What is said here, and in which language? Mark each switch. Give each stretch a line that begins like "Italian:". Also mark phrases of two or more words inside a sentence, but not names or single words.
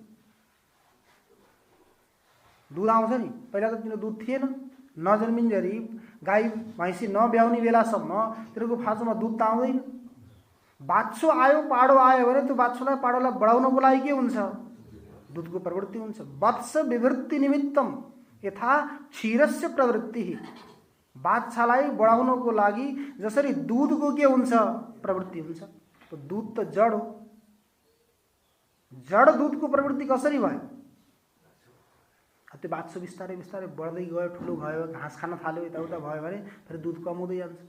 Nepali: दुध आउँछ नि। पहिला त तिनीहरू दुध थिएन, नजन्मिन्जरी गाई भैँसी नब्याउने बेलासम्म तिनीहरूको फाँचोमा दुध त आउँदैन। बाछो आयो, पाडो आयो भने त्यो बाछोलाई पाडोलाई बढाउनको लागि के हुन्छ? दुधको प्रवृत्ति हुन्छ।
Sanskrit: वत्स विवृत्ति निमित्तम यथा क्षीरस्य प्रवृत्ति।
Nepali: बाछालाई बढाउनको लागि जसरी दुधको के हुन्छ? प्रवृत्ति हुन्छ। तो दूध त जड हो, जड दुधको प्रवृत्ति कसरी भयो? त्यो बाछो बिस्तारै बिस्तारै बढ्दै गयो, ठुलो भयो, घाँस खान थाल्यो, यताउता भयो भने फेरि दुध कम हुँदै जान्छ।